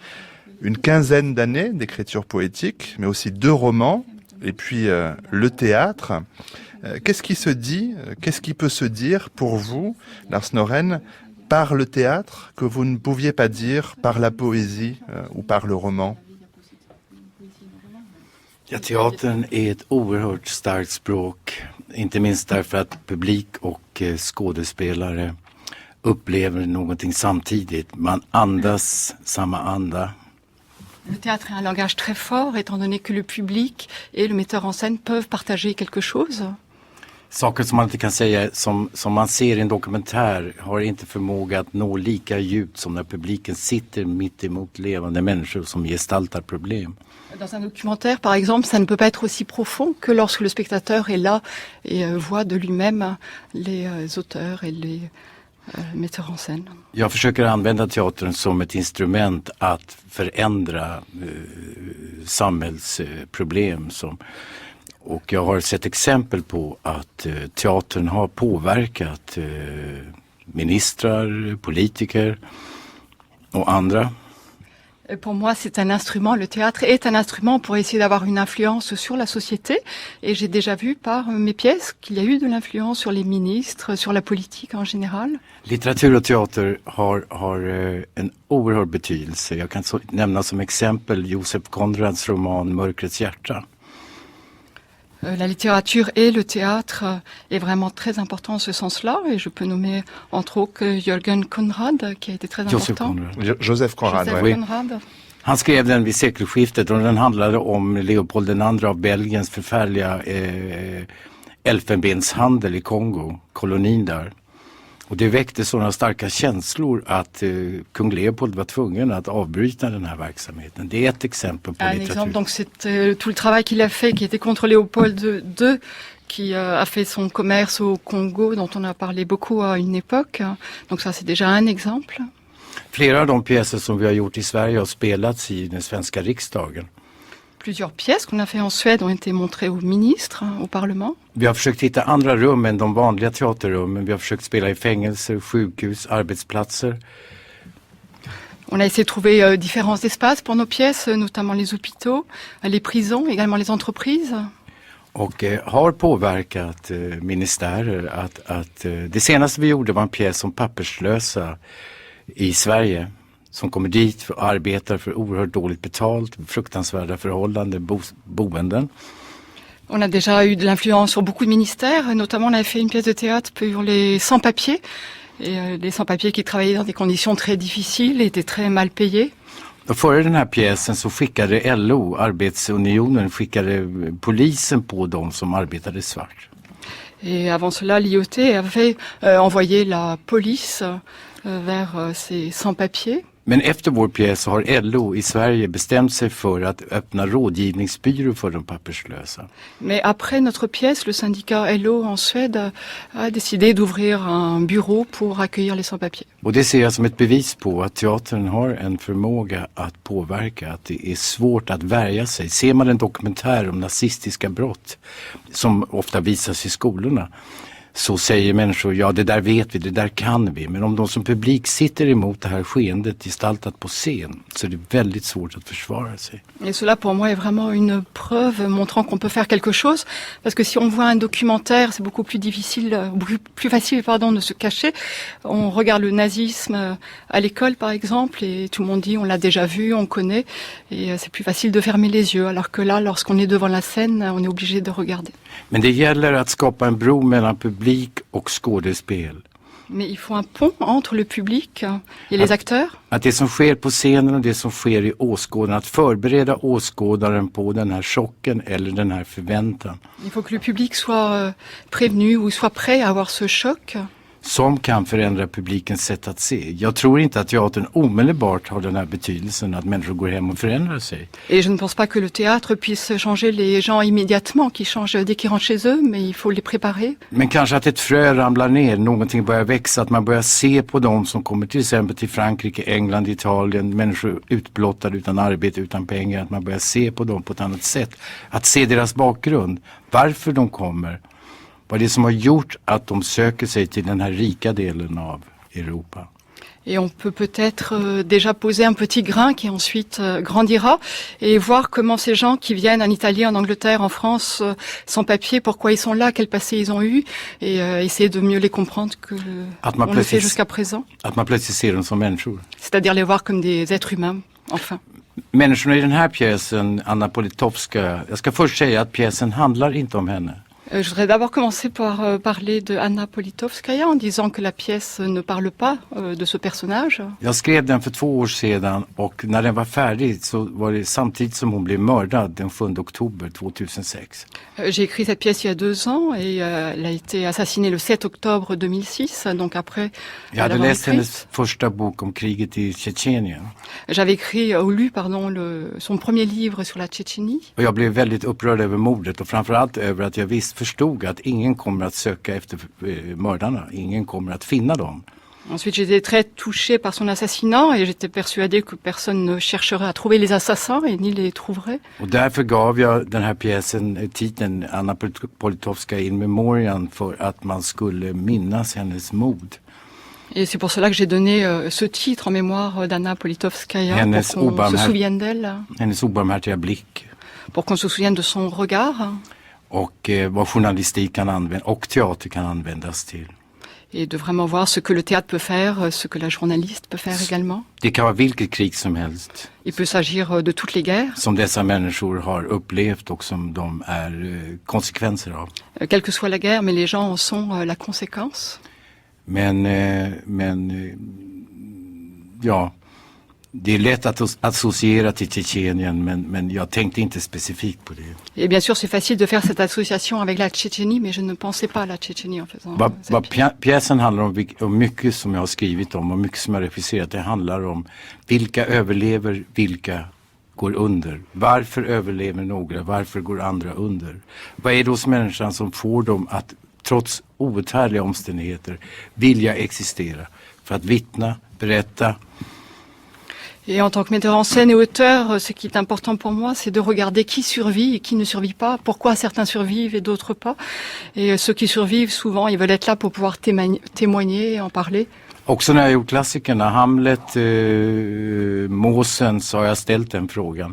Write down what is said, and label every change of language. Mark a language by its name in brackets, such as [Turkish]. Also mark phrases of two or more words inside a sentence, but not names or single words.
[French] Une 15aine d'années d'écriture poétique, mais aussi 2 romans, et puis le théâtre. Qu'est-ce qui se dit, qu'est-ce qui peut se dire pour vous, Lars Noren, par le théâtre que vous ne pouviez pas dire par la poésie ou par le roman? [Swedish] Ja, teatern är ett oerhört starkt språk, inte minst därför att publik och skådespelare upplever någonting samtidigt. Man andas samma anda. [French] Le théâtre est un langage très fort, étant donné que le public et le metteur en scène peuvent partager quelque chose. [Swedish] Saker som man inte kan säga, som man ser i en dokumentär, har inte förmåga att nå lika djupt som när publiken sitter mitt emot levande människor som gestaltar problem. [French] Dans un documentaire, par exemple, ça ne peut pas être aussi profond que lorsque le spectateur est là et voit de lui-même les auteurs et les metteurs en scène. [Swedish] Jag försöker använda teatern som ett instrument att förändra samhällsproblem och jag har sett exempel på att teatern har påverkat ministrar, politiker och andra. [French] Pour moi, c'est un instrument, le théâtre est un instrument pour essayer d'avoir une influence sur la société. Et j'ai déjà vu par mes pièces qu'il y a eu de l'influence sur les ministres, sur la politique en général. [Swedish] Litteratur och teater har en oerhörd betydelse. Jag kan nämna som exempel Josef Conrads roman Mörkrets hjärta. [French] La littérature et le théâtre est vraiment très important en ce sens-là. Et je peux nommer entre autres Jürgen Conrad qui a été très important. Joseph Conrad, Joseph Conrad. [Swedish] Han skrev den vid sekelskiftet och den handlade om Leopold II av Belgiens förfärliga elfenbenshandel i Kongo, kolonin där. Och det väckte sådana starka känslor att kung Leopold var tvungen att avbryta den här verksamheten. Det är ett exempel på litteratur. [French] Exemple, donc c'est tout le travail qu'il a fait qui était contre Léopold II qui a fait son commerce au Congo dont on a parlé beaucoup à une époque. Donc ça c'est déjà un exemple. [Swedish] Flera av de pjäser som vi har gjort i Sverige har spelats i den svenska riksdagen. [French] Plusieurs pièces qu'on a fait en Suède ont été montrées aux ministres, au Parlement. [Swedish] Vi har försökt hitta andra rum än de vanliga teaterrummen. Vi har försökt spela i fängelser, sjukhus, arbetsplatser. [French] On a essayé de trouver différents espaces pour nos pièces, notamment les hôpitaux, les prisons, également les entreprises. [Swedish] Och har påverkat ministärer att det senaste vi gjorde var en pjäs om papperslösa i Sverige. Som kommer dit och arbetar för oerhört dåligt betalt, fruktansvärda förhållanden, boenden. [French] On a déjà eu de l'influence sur beaucoup de ministères, notamment on avait fait une pièce de théâtre pour les sans-papiers. Et les sans-papiers qui travaillaient dans des conditions très difficiles étaient très mal payés. [Swedish] Och före den här pjäsen så skickade LO, Arbetsunionen, skickade polisen på dem som arbetade svart. [French] Et avant cela, l'IOT avait envoyé la police vers ces sans-papiers. [Swedish] Men efter vår pjäs har LO i Sverige bestämt sig för att öppna rådgivningsbyrå för de papperslösa. [French] Mais après notre pièce, le syndicat LO en Suède a décidé d'ouvrir un bureau pour accueillir les sans-papiers. [Swedish] Och det ser jag som ett bevis på att teatern har en förmåga att påverka, att det är svårt att värja sig. Ser man en dokumentär om nazistiska brott som ofta visas i skolorna, så säger människor, ja det där vet vi, det där kan vi. Men om de som publik sitter emot det här skeendet gestaltat på scen, så är det väldigt svårt att försvara sig. [French] Et cela pour moi est vraiment une preuve montrant qu'on peut faire quelque chose. Parce que si on voit un documentaire, c'est beaucoup plus difficile, plus facile de se cacher. On regarde le nazisme à l'école par exemple et tout le monde dit on l'a déjà vu, on connaît. Et c'est plus facile de fermer les yeux. Alors que là, lorsqu'on est devant la scène, on est obligé de regarder. [Swedish] Men det gäller att skapa en bro mellan publik och skådespel. [French] Mais il faut un pont entre le public et les acteurs. [Swedish] Att det som sker på scenen och det som sker i åskådaren, att förbereda åskådaren på den här chocken eller den här förväntan. [French] Il faut que le public soit prévenu ou soit prêt à avoir ce choc. [Swedish] Som kan förändra publikens sätt att se. Jag tror inte att teatern omedelbart har den här betydelsen att människor går hem och förändrar sig. [French] Et je ne pense pas que le théâtre puisse changer les gens immédiatement, qui changent dès qu'ils rentrent chez eux, mais il faut les préparer. [Swedish] Men kanske att ett frö ramlar ner, någonting börjar växa, att man börjar se på dem som kommer till exempel till Frankrike, England, Italien, människor utblottade utan arbete, utan pengar, att man börjar se på dem på ett annat sätt. Att se deras bakgrund, varför de kommer. Vad är det som har gjort att de söker sig till den här rika delen av Europa? [French] Et on peut peut-être déjà poser un petit grain qui ensuite grandira et voir comment ces gens qui viennent en Italie, en Angleterre, en France, sans papier, pourquoi ils sont là, quel passé ils ont eu, et essayer de mieux les comprendre que on le fait jusqu'à présent. [Swedish] Att man plötsligt ser dem som människor. [French] C'est-à-dire les voir comme des êtres humains, enfin. [Swedish] Människorna i den här pjäsen, Anna Politkovskaja, jag ska först säga att pjäsen handlar inte om henne. [French] Je voudrais d'abord commencer par parler de Anna Politkovskaja en disant que la pièce ne parle pas de ce personnage. [Swedish] Jag skrev den för 2 år sedan och när den var färdig så var det samtidigt som hon blev mördad den 7 oktober 2006. [French] J'ai écrit cette pièce il y a 2 ans et elle a été assassinée le 7 octobre 2006, donc après. [Swedish] Jag hade läst hennes första bok om kriget i Tjetjenien. [French] J'avais écrit ou lu son premier livre sur la Tchétchénie. [Swedish] Och jag blev väldigt upprörd över mordet och framförallt över att jag förstod att ingen kommer att söka efter mördarna, ingen kommer att finna dem. [French] Ensuite, j'étais très touchée par son assassinat et j'étais persuadée que personne ne chercherait à trouver les assassins et ni les trouverait. [Swedish] Och därför gav jag den här pjäsen titeln Anna Politkovskaja in memoriam för att man skulle minnas hennes mod. [French] Et c'est pour cela que j'ai donné ce titre en mémoire d'Anna Politkovskaja, pour qu'on se souvienne d'elle. [Swedish] Hennes obarmhärtiga blick. [French] Pour qu'on se souvienne de son regard. [Swedish] Och vad journalistik kan använda och teater kan användas till. [French] Et de vraiment voir ce que le théâtre peut faire, ce que la journaliste peut faire également. [Swedish] Det kan vara vilket krig som helst. [French] Il peut s'agir de toutes les guerres. [Swedish] Som dessa människor har upplevt och som de är konsekvenser av. [French] Quelle que soit la guerre, mais les gens en sont la conséquence. [Swedish] Men ja, det är lätt att associera till Tjetjenien, men jag tänkte inte specifikt på det. [French] Et bien sûr, c'est facile de faire cette association avec la Tchétchénie, mais je ne pensais pas à la Tchétchénie en faisant. [Swedish] Pjäsen handlar om mycket som jag har skrivit om och mycket som jag har regisserat. Det handlar om vilka överlever, vilka går under. Varför överlever några, varför går andra under? Vad är det hos människan som får dem att trots outhärdliga omständigheter vilja existera för att vittna, berätta. [French] Et en tant que metteur en scène et auteur, ce qui est important pour moi, c'est de regarder qui survit et qui ne survit pas, pourquoi certains survivent et d'autres pas. Et ceux qui survivent, souvent, ils veulent être là pour pouvoir témoigner, en parler. [Swedish] Också när jag gjort klassikerna, Hamlet, Måsen, så har jag ställt den frågan.